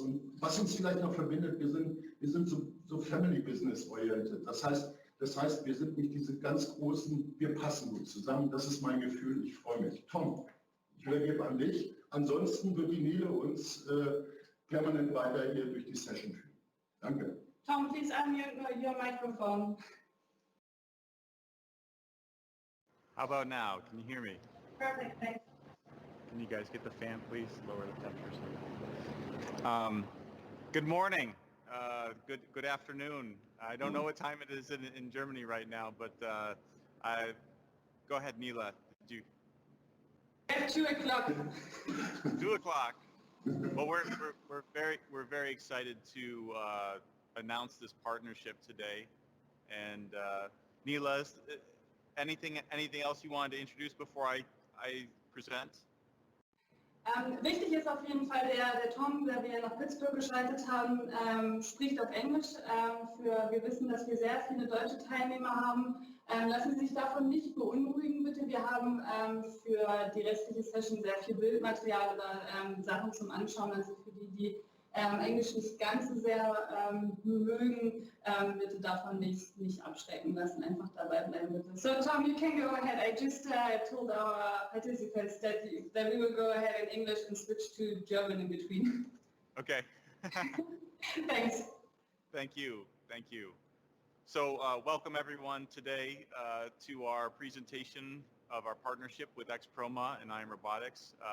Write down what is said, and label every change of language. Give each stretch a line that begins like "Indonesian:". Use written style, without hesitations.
German: Und was uns vielleicht noch verbindet, wir sind so Family Business orientiert. Das heißt, wir sind nicht diese ganz großen, wir passen gut zusammen. Das ist mein Gefühl. Ich freue mich. Tom, ich übergebe an dich. Ansonsten wird die Nele uns permanent weiter hier durch die Session führen. Danke.
English: Tom, please unmute your microphone. How about now? Can you hear me? Perfect, thanks. Can you guys get the fan, please? Lower the temperature. Good morning. Good afternoon. I don't know what time it is in Germany right now, but go ahead, Neela. At 2 o'clock. 2 o'clock. Well, we're very excited to announce this partnership today. And Neela, anything else you wanted to introduce before I present?
German: Wichtig ist auf jeden Fall, der Tom, der wir nach Pittsburgh geschaltet haben, spricht auf Englisch. Wir wissen, dass wir sehr viele deutsche Teilnehmer haben. Lassen Sie sich davon nicht beunruhigen, bitte. Wir haben für die restliche Session sehr viel Bildmaterial oder Sachen zum Anschauen. Also für die Englisch nicht ganz so sehr mögen, bitte davon nicht abschrecken lassen, einfach dabei bleiben bitte.
English: So Tom, you can go ahead. I just told our participants that we will go ahead in English and switch to German in between. Okay. Thanks. Thank you. So welcome everyone today to our presentation of our partnership with XPROMA and IAM Robotics.